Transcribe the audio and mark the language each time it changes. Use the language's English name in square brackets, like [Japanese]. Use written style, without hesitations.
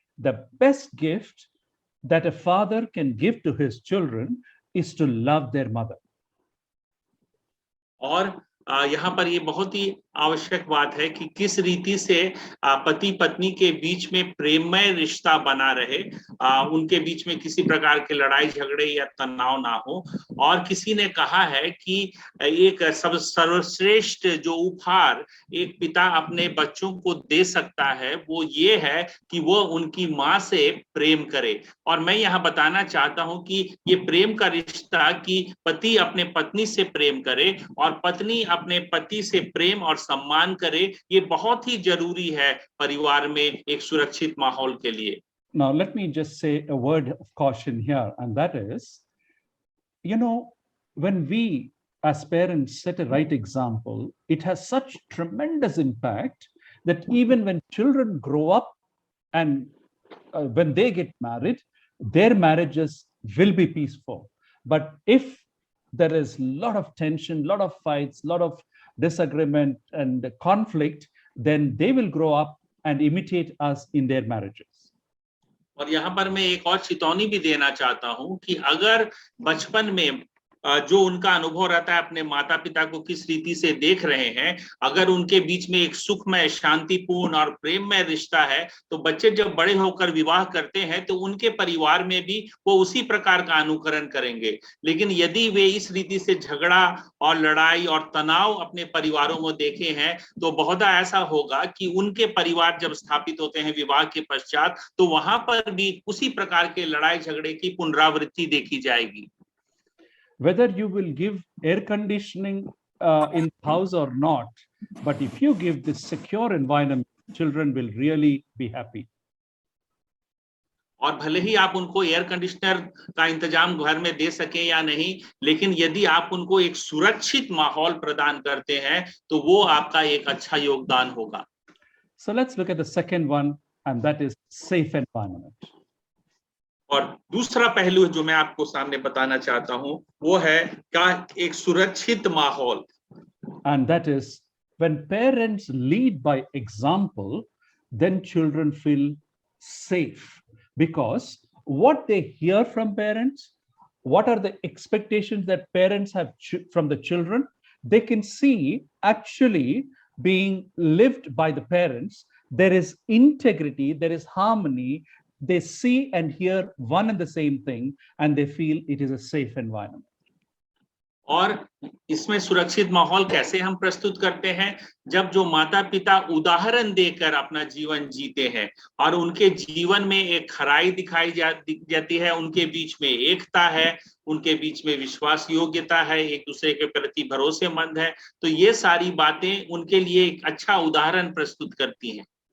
[English] The best gift that a father can give to his children is to love their mother. [Hindi] और यहाँ पर ये बहुत ही आवश्यक बात है कि किस रीति से पति पत्नी के बीच में प्रेममय रिश्ता बना रहे, उनके बीच में किसी प्रकार के लड़ाई झगड़े या तनाव ना हो। और किसी ने कहा है कि एक सर्वश्रेष्ठ जो उपहार एक पिता अपने बच्चों को दे सकता है, वो ये है कि वो उनकी माँ से प्रेम करे। और मैं यहाँ बताना चाहता हूँ कि ये प्रेम का रिश्ता कि पति अपने पत्नी से प्रेम करे और पत्नी अपने पति से प्रेम और सम्मान करे, ये बहुत ही जरूरी है परिवार में एक सुरक्षित माहौल के लिए। [English] Now let me just say a word of caution here, and that is, when we as parents set a right example, it has such tremendous impact that even when children grow up and when they get married, their marriages will be peaceful. But if there is a lot of tension, a lot of fights, a lot of disagreement and conflict, then they will grow up and imitate us in their marriages. [Hindi] और यहाँ पर मैं एक और चेतावनी भी देना चाहता हूँ कि अगर बचपन में जो उनका अनुभव रहता है अपने माता पिता को किस रीति से देख रहे हैं, अगर उनके बीच में एक सुखमय, शांतिपूर्ण और प्रेममय रिश्ता है, तो बच्चे जब बड़े होकर विवाह करते हैं तो उनके परिवार में भी वो उसी प्रकार का अनुकरण करेंगे। लेकिन यदि वे इस रीति से झगड़ा और लड़ाई और तनाव अपने परिवारों में देखे हैं, तो बहुधा ऐसा होगा कि उनके परिवार जब स्थापित होते हैं विवाह के पश्चात, तो वहां पर भी उसी प्रकार के लड़ाई झगड़े की पुनरावृत्ति देखी जाएगी। [English] Whether you will give air conditioning in the house or not, but if you give this secure environment, children will really be happy. [Hindi] और भले ही आप उनको एयर कंडीशनर का इंतजाम घर में दे सके या नहीं, लेकिन यदि आप उनको एक सुरक्षित माहौल प्रदान करते हैं, तो वो आपका एक अच्छा योगदान होगा। [English] So let's look at the second one, and that is safe environment. [Hindi] और दूसरा पहलू जो मैं आपको सामने बताना चाहता हूं, वो है क्या एक सुरक्षित माहौल। [English] And that is when parents lead by example, then children feel safe, because what they hear from parents, what are the expectations that parents have from the children, they can see actually being lived by the parents. there is integrity, there is harmony. They see and hear one and the same thing, and they feel it is a safe environment. [Hindi] और इसमें सुरक्षित माहौल कैसे हम प्रस्तुत करते हैं, जब जो माता पिता उदाहरण देकर अपना जीवन जीते हैं और उनके जीवन में एक खराई दिखाई जाती है, उनके बीच में एकता है, उनके बीच में विश्वास योग्यता है, एक दूसरे के प्रति भरोसेमंद है, तो ये सारी बातें उनके लिए एक अच्छा उदाहरण प्रस्तुत करती हैं.